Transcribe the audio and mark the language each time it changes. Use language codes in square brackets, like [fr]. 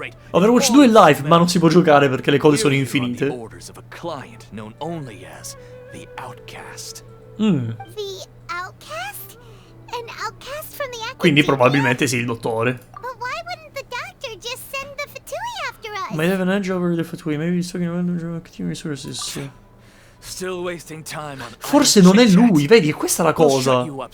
[it] Overwatch 2 è live, ma non si può giocare perché le code sono infinite. [en] The outcast? An outcast from the Academia? [it] Quindi probabilmente sì, il dottore. [en] But why wouldn't the doctor just send the Fatui after us? Might have an edge over the Fatui. Maybe he's talking about the resources. Still wasting time on [it] Forse non è lui, vedi, è questa la cosa.